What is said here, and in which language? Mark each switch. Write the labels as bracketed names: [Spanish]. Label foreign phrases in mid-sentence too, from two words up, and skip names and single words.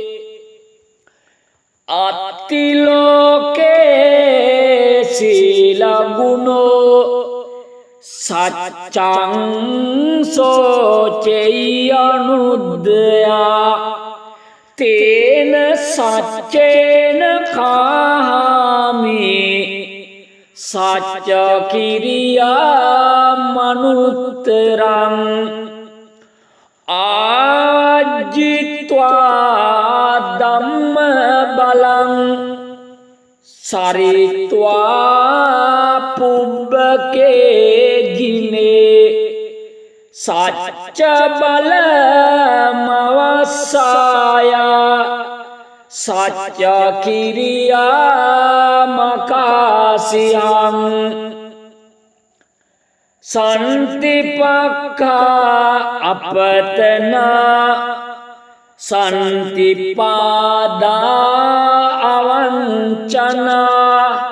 [Pali] අත්තිලෝකේ සීලගුණෝ සච්චං සෝචෙය්‍ය අනුද්දයා තේන සච්චේන කාමි සච්ච කිරියා මනුත්තරං ආජිත්වා ධම්ම බලං සරිත්වා පුබ්බකේ ජිනේ සච්ච බල මවස්සාය සච්ච කිරියා මකාසියං සන්තිපක්ඛා අපතනා සන්තිපාදා අවංචනා